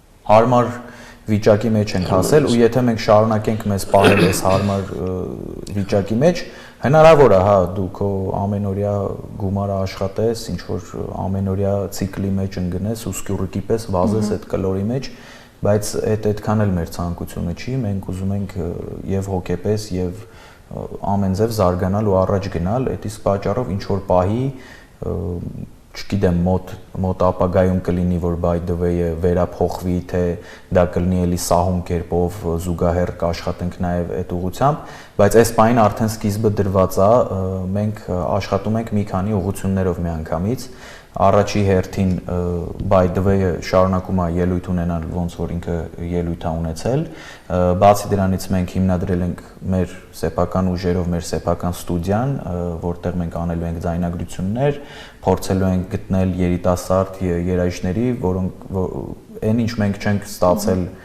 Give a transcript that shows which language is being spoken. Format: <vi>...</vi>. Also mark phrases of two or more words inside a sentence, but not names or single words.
<hy>հարմար վիճակի մեջ ենք հասել ու եթե մենք շարունակենք մեզ պահել այս հարմար վիճակի մեջ, հնարավոր է, հա, դու քո ամենօրյա գումարը աշխատես, ինչ որ ամենօրյա ցիկլի մեջ ընկնես ու սկյուռիկի պես վազես այդ կլորի մեջ, բայց այդքան էլ մեր ցանկությունը չի, մենք ուզում ենք եւ հոգեպես եւ ամեն ձև զարգանալ ու առաջ գնալ, այդ իսկ պատճառով ինչ որ պահի չգիտեմ մոտ ապագայում կլինի որ by the way-ը վերափոխվի թե դա կլինի էլի սահուն կերպով զուգահեռ կաշխատենք նաև այդ ուղղությամբ, բայց այս պահին արդեն սկիզբը դրված է, մենք աշխատում ենք մի քանի ուղղություններով միանգամից, առաջի հերթին by the way-ը շարունակում է ելույթ ունենալ ոնց որ ինքը ելույթ է ունեցել, բացի դրանից մենք հիմնադրել ենք մեր սեփական ուժերով մեր սեփական ստուդիան, որտեղ մենք անելու ենք ձայնագրություններ, փորձելու ենք գտնել երիտասարդ երաժիշտների, որոնք այն ինչ մենք չենք ստացել</hy>